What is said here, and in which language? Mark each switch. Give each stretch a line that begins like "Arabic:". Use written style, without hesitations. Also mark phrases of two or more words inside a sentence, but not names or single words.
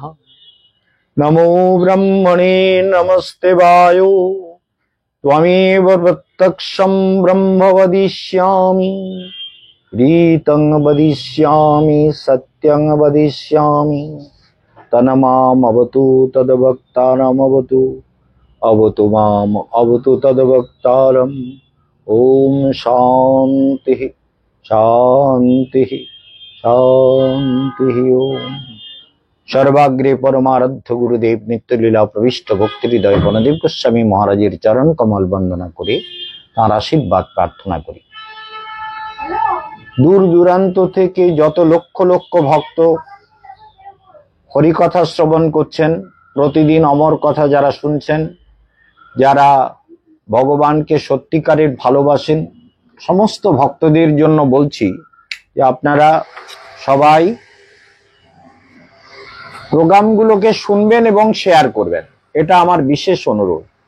Sanskrit: नमो ब्रह्मणे नमस्ते वायो त्वमेव प्रत्यक्षं ब्रह्म वदिष्यामि रीतं वदिष्यामि सत्यं वदिष्यामि तन्मामवतु तद्भक्तारमवतु अवतु माम अवतु तद्भक्तारम्। ओम शांति शांति शांति।
Bangla: ওম সর্বাগ্রে পরমারাধ্য গুরুদেব নিত্য লীলা প্রবিষ্ট ভক্তি হৃদয় গণদেব গোস্বামী মহারাজের চরণ কমল বন্দনা করে তার আশীর্বাদ প্রার্থনা করি। দূর দূরান্ত থেকে যত লক্ষ লক্ষ ভক্ত হরিকথা শ্রবণ করছেন, প্রতিদিন অমর কথা যারা শুনছেন, যারা ভগবানকে সত্যিকারের ভালোবাসেন, সমস্ত ভক্তদের জন্য বলছি যে আপনারা সবাই প্রোগ্রামগুলোকে শুনবেন এবং শেয়ার করবেন, এটা আমার বিশেষ অনুরোধ।